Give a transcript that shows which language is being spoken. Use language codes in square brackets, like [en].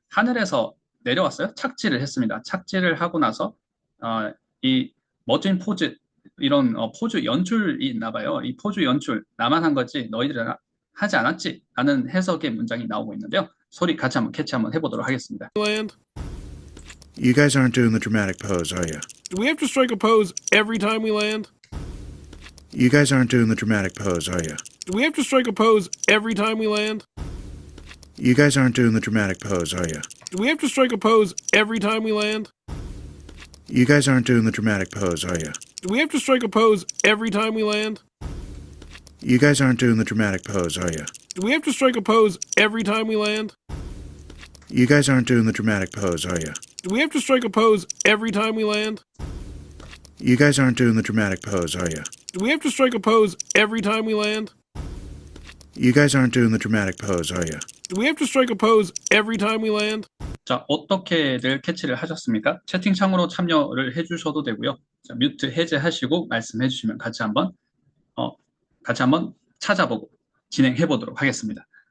[ko] 하늘에서 내려왔어요. 착지를 했습니다. 착지를 하고 나서 이 멋진 포즈 이런 포즈 연출이 있나 봐요. 이 포즈 연출 나만 한 거지 너희들은 하지 않았지? 라는 해석의 문장이 나오고 있는데요. 소리 같이 한번 캐치 한번 해보도록 하겠습니다. [en] Land. You guys aren't doing the dramatic pose, are you? Do we have to strike a pose every time we land? You guys aren't doing the dramatic pose, are you? Do we have to strike a pose every time we land? You guys aren't doing the dramatic pose, are you? Do we have to strike a pose every time we land? You guys aren't doing the dramatic pose, are you? Do we have to strike a pose every time we land? You guys aren't doing the dramatic pose, are you? Do we have to strike a pose every time we land? You guys aren't doing the dramatic pose, are you? Do we have to strike a pose every time we land? You guys aren't doing the dramatic pose, are you? Do we have to strike a pose every time we land? You guys aren't doing the dramatic pose, are you? Do we have to strike a pose every time we land? [ko] 자, 어떻게들 캐치를 하셨습니까? 채팅창으로 참여를 해주셔도 되고요. 자, 뮤트 해제하시고 말씀해 주시면 같이 한번 찾아보고 진행해 보도록 하겠습니다.